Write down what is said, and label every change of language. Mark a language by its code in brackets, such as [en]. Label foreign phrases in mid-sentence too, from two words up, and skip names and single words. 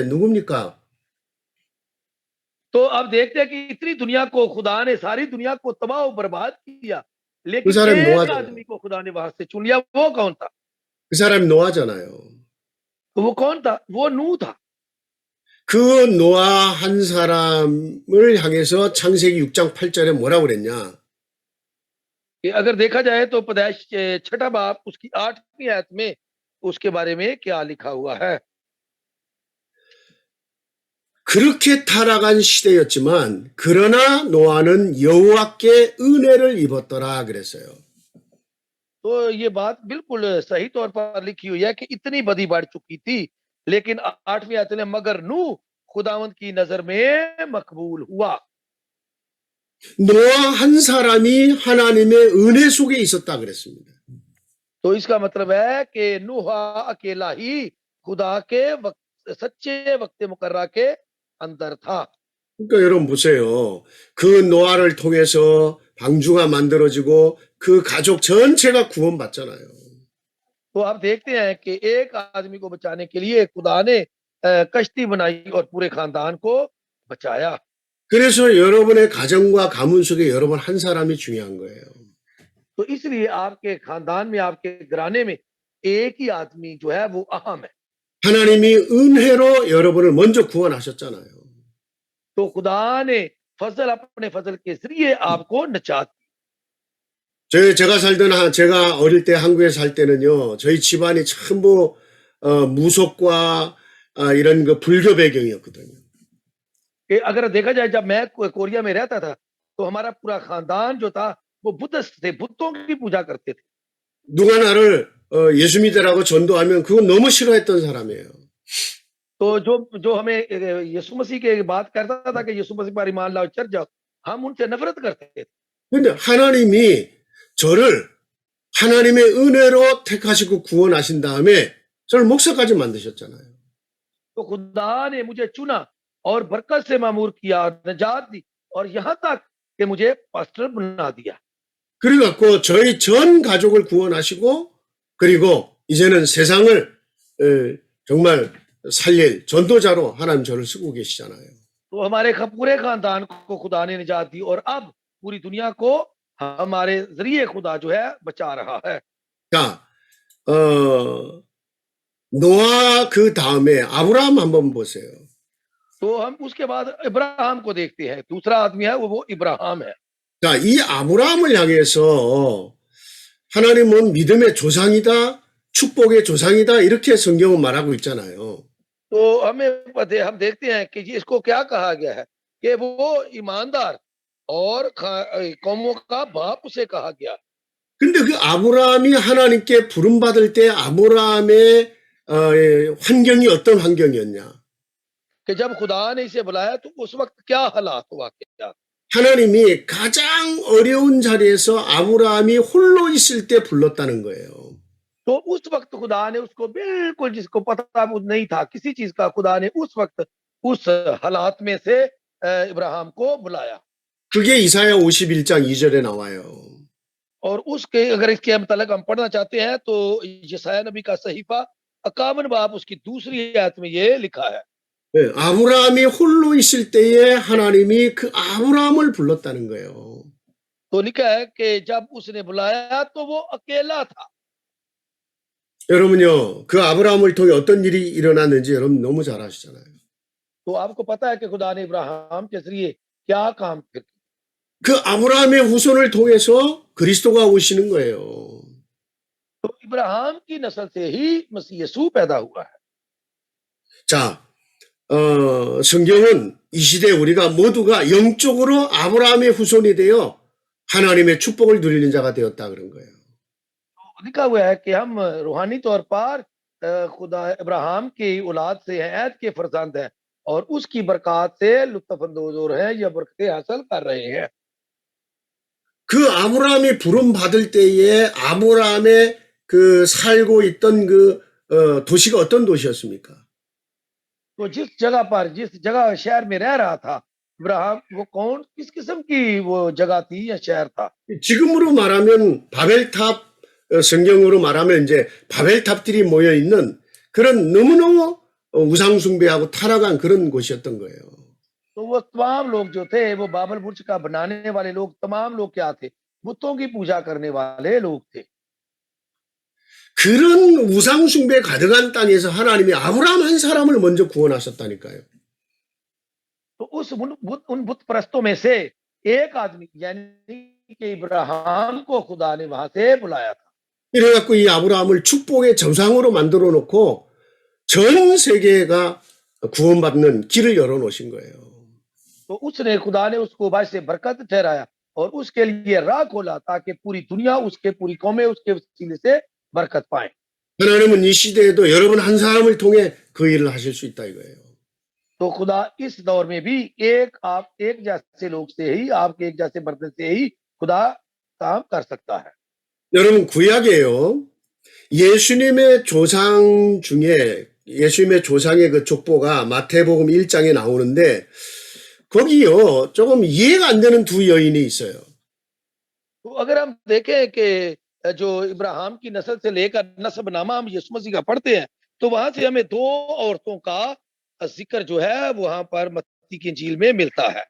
[ko] 누굽니까? [ur] تو اب دیکھتے ہیں کہ اتنی دنیا کو خدا نے، ساری دنیا کو تباہ اور برباد کیا، لیکن [ko] 그 사람이 [ur] एक [ko] 노아잖아요. [ur] آدمی کو خدا نے وہاں سے چن لیا. وہ کون تھا? [ko] 그 사람이 노아잖아요. [ur] تو وہ کون تھا؟ وہ نوح تھا. [ko] 그 노아 한 사람을 향해서 창세기 6장 8절에 뭐라고 그랬냐? [ur] کہ اگر دیکھا جائے تو پیدائش 6 باب اس کی 8ویں آیت میں اس کے بارے میں کیا لکھا ہوا ہے. [ko] 그렇게 타락한 시대였지만 그러나 노아는 여호와께 은혜를 입었더라 그랬어요. [ur] تو یہ بات بالکل صحیح طور پر لکھی ہوئی ہے کہ اتنی بدی بڑھ چکی تھی، لیکن 8ویں آیت میں مگر نوح خداوند کی نظر میں مقبول ہوا. [ko] 노아 한 사람이 하나님의 은혜 속에 있었다 그랬습니다. [ur] تو اس کا مطلب ہے کہ نوح اکیلا ہی خدا کے سچے وقت مقررا کے اندر تھا. [ko] 그러니까 여러분 보세요. 그 노아를 통해서 방주가 만들어지고 그 가족 전체가 구원받잖아요. [ur] تو آپ دیکھتے ہیں کہ ایک آدمی کو بچانے کے لیے خدا نے کشتی بنائی اور پورے خاندان کو بچایا. [ko] 그래서 여러분의 가정과 가문 속에 여러분 한 사람이 중요한 거예요. [ur] تو اس لیے آپ کے خاندان میں، آپ کے گھرانے میں ایک ہی آدمی جو ہے وہ اہم ہے. [ko] 하나님이 은혜로 여러분을 먼저 구원하셨잖아요. [ur] تو خدا نے اپنے فضل کے ذریعے آپ کو نجات دی. [ko] 제가 어릴 때 한국에 살 때는요, 저희 집안이 전부 무속과 이런 그 불교 배경이었거든요. [ur] کہ اگر دیکھا جائے جب میں کوریا میں رہتا تھا تو ہمارا پورا خاندان جو تھا وہ بدھسٹ تھے، بتوں کی پوجا کرتے تھے. [ko] 누가 나를 예수 믿으라고 전도하면 그건 너무 싫어했던 사람이에요. [ur] تو جو ہمیں یسوع مسیح کی بات کرتا تھا کہ یسوع مسیح پر ایمان لاؤ، چرچ جاؤ، ہم ان سے نفرت کرتے تھے. [ko] 근데 하나님이 저를 하나님의 은혜로 택하시고 구원하신 다음에 저를 목사까지 만드셨잖아요. [ur] تو خدا نے مجھے چنا اور برکت سے معمور کیا، نجات دی اور یہاں تک کہ مجھے پاسٹر بنا دیا. [ko] 그래갖고 저희 전 가족을 구원하시고 그리고 이제는 세상을 정말 살릴 전도자로 하나님 저를 쓰고 계시잖아요. [ur] تو ہمارے پورے خاندان کو خدا نے نجات دی اور اب پوری دنیا کو ہمارے ذریعے خدا جو ہے بچا رہا ہے. [ko] 자, 노아 그 다음에 아브라함 한번 보세요. [ur] تو ہم اس کے بعد ابراہیم کو دیکھتے ہیں. دوسرا آدمی ہے وہ ابراہیم ہے. [ko] 자, 이 아브라함을 향해서 하나님은 믿음의 조상이다, 축복의 조상이다 이렇게 성경은 말하고 있잖아요. [ur] تو ہمیں پتا ہے، ہم دیکھتے ہیں کہ اس کو کیا کہا گیا ہے کہ وہ ایماندار اور قوموں کا باپ اسے کہا گیا. [ko] 근데 그 아브라함이 하나님께 부름받을 때 아브라함의 환경이 어떤 환경이었냐? [ur] کہ جب خدا نے اسے بلایا تو اس وقت کیا حالات ہوا، کیا [ko] 하나님이 가장 어려운 자리에서 아브라함이 홀로 있을 때 불렀다는 거예요. [ur] تو اس وقت خدا نے اس کو بالکل جس کو پتا نہیں تھا کسی چیز کا، خدا نے اس وقت اس حالات میں سے ابراہیم کو بلایا. [ko] 그게 इसा야 51장 2절에 나와요. [ur] اور اس کے اگر اس کے مطلب ہم پڑھنا چاہتے ہیں تو یسعیاہ نبی کا صحیفہ 51 باب اس کی دوسری آیت میں یہ لکھا ہے. [ko] 네, 아브라함이 홀로 있을 때에 하나님이 그 아브라함을 불렀다는 거예요. [ur] تو لکھا ہے کہ جب اس نے بلایا تو وہ اکیلا تھا. [ko] 여러분요, 그 아브라함을 통해 어떤 일이 일어났는지 여러분 너무 잘 아시잖아요. [ur] تو آپ کو پتا ہے کہ خدا نے ابراہیم کے ذریعے کیا کام کیا. [ko] 그 아브라함의 후손을 통해서 그리스도가 오시는 거예요. [ur] تو ابراہیم کی نسل سے ہی مسیح یسوع پیدا ہوا ہے. [ko] 자, 성경은 이 시대에 우리가 모두가 영적으로 아브라함의 후손이 되어 하나님의 축복을 누리는 자가 되었다 그런 거예요. [ur] تو لکھا ہوا ہے کہ ہم روحانی طور پر خدا ابراہیم کی اولاد سے ہیں، عید کے فرزند ہیں اور اس کی برکت سے لطف اندوز ہو رہے ہیں یا برکتیں حاصل کر رہے ہیں. [ko] 그 아브라함이 부름 받을 때에 아브라함의 그 살고 있던 그 도시가 어떤 도시였습니까? [ur] تو جس جگہ پر جس جگہ شہر میں رہ رہا تھا ابراہیم، وہ کون کس قسم کی وہ جگہ تھی یا شہر تھا? [ko] 지금으로 말하면 바벨탑, 성경으로 말하면 이제 바벨탑들이 모여 있는 그런 너무너무 우상 숭배하고 타락한 그런 곳이었던 거예요. [ur] تو وہ تمام لوگ جو تھے وہ بابل برج کا بنانے والے لوگ، تمام لوگ کیا تھے? بتوں کی پوجا کرنے والے لوگ تھے. [ko] 그런 우상 숭배 가득한 땅에서 하나님이 아브라함 한 사람을 먼저 구원하셨다니까요. [ur] تو ان بت پرستوں میں سے ایک آدمی یعنی کہ ابراہیم کو خدا نے وہاں سے بلایا تھا. [ko] 이래갖고 이 아브라함을 축복의 정상으로 만들어 놓고 전 세계가 구원받는 길을 열어 놓으신 거예요. [ur] تو اس نے خدا نے اس کو باعث سے برکت ٹھہرایا اور اس کے لیے راہ کھولا تاکہ پوری دنیا اس کے، پوری قومیں اس کے وسیلے سے برکت پائے. [ko] 하나님은 이 시대에도 여러분 한 사람을 통해 그 일을 하실 수 있다 이거예요. [ur] تو خدا اس دور میں بھی آپ ایک جیسے لوگ سے ہی، آپ کے ایک جیسے برتن سے ہی خدا کام کر سکتا ہے. [ko] 여러분 구약에요. 예수님의 조상 중에 예수님의 조상의 그 족보가 마태복음 1장에 나오는데 거기요 조금 이해가 안 되는 두 여인이 있어요. [ur] تو اگر ہم دیکھیں کہ جو ابراہیم کی نسل سے لے کر نسب نامہ ہم یسوع مسیح کا پڑھتے ہیں تو وہاں سے ہمیں دو عورتوں کا ذکر جو ہے وہاں پر متی کی انجیل میں ملتا ہے.